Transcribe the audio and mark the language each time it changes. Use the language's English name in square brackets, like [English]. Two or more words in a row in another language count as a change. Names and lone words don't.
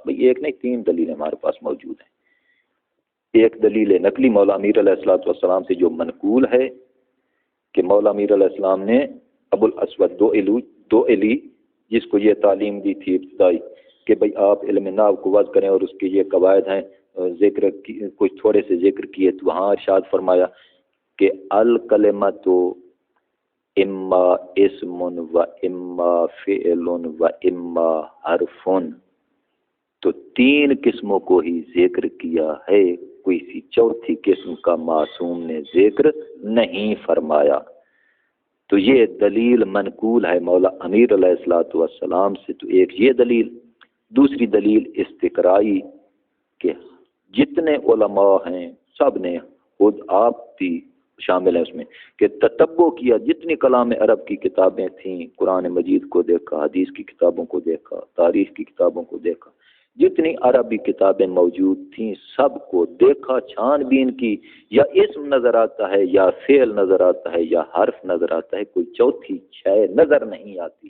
[Urdu] بھئی ایک نہیں 3 دلیلیں ہمارے پاس موجود ہیں۔ ایک دلیل نقلی مولا امیر [Arabic] علیہ السلام [Urdu] سے جو منقول ہے کہ مولا امیر [Arabic] علیہ السلام [Urdu] نے ابو الاسود دو علی جس کو یہ تعلیم دی تھی ابتدائی کہ بھئی آپ علم نحو کو وضع کریں اور اس کے یہ قواعد ہیں، ذکر کچھ تھوڑے سے ذکر کیے، تو وہاں ارشاد فرمایا کہ الکلمۃ [Arabic] اما اسم و اما فعل و اما حرف، [Urdu] تو 3 قسموں کو ہی ذکر کیا ہے، کوئی سی چوتھی قسم کا معصوم نے ذکر نہیں فرمایا۔ تو یہ دلیل منقول ہے مولا امیر [Arabic] علیہ السلام [Urdu] سے، تو ایک یہ دلیل۔ دوسری دلیل استقرائی کہ جتنے علماء ہیں سب نے، خود آپ بھی شامل ہیں اس میں، کہ تتبع کیا، جتنی کلام عرب کی کتابیں تھیں، قرآن مجید کو دیکھا، حدیث کی کتابوں کو دیکھا، تاریخ کی کتابوں کو دیکھا، جتنی عربی کتابیں موجود تھیں سب کو دیکھا، چھان بین کی، یا اسم نظر آتا ہے یا فعل نظر آتا ہے یا حرف نظر آتا ہے، کوئی چوتھی شے نظر نہیں آتی۔